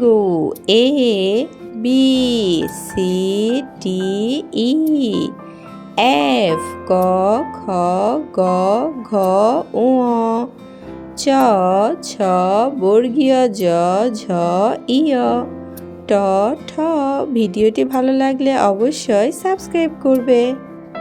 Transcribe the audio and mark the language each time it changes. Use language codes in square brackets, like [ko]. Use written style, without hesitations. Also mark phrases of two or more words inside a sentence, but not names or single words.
[en] A B C D E F [bn] ক, খ, গ, ঘ, ঙ, চ, ছ, বর্গীয় জ, ঝ, ইয়, ট, ঠ। ভিডিওটি ভালো লাগলে অবশ্যই সাবস্ক্রাইব করবে।